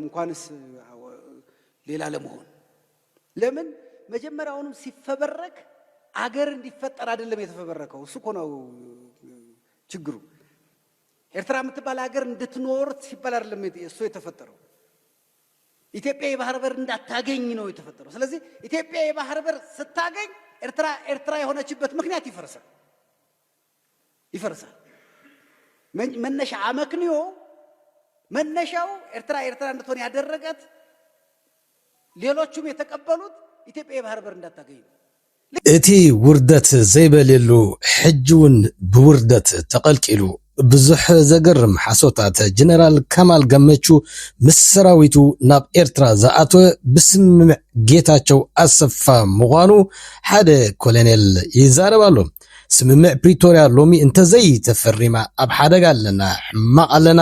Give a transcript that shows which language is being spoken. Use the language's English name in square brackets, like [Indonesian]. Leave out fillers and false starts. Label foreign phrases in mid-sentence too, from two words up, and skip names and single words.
[Amharic] እንኳንስ ሌላ ለመሆን ለምን መጀመሪያውንም ሲፈበረክ አገር እንዲፈጠር አይደለም የተፈበረከው እሱ እኮ ነው ችግሩ ኤርትራ የምትባል አገር እንድትኖር ሲባል አይደለም እሱ የተፈጠረው ኢትዮጵያ የባህር በር እንዳታገኝ ነው የተፈጠረው ስለዚህ ኢትዮጵያ የባህር በር ስታገኝ ኤርትራ የሆነችበት ምክንያት ይፈርሳል መነሻ አመክንዮ መነሻው ኤርትራ እንድትሆን ያደረጋት ሌሎቹም የተቀበሉት ኢትዮጵያ የባህር በር እንዳታገኝ [Tigrinya] እቲ ውርደት ዘይበልሉ ሕጅውን ብውርደት ተቀልቂሉ ብዙሕ ዘገርም ሓሶታት ጀነራል ከማል ገመቹ ምስ ሰራዊቱ ናብ ኤርትራ ዝኣተወ ብስምምዕ ጌታቸው ኣሰፋ ምዃኑ ሓደ ኮሎኔል ይዛረብ ኣሎ ስምምዕ ፕሪቶሪያ ሎሚ እንተዘይ ተፈሪማ ኣብ ሓደጋ ኣለና ሕማቕ ኣለና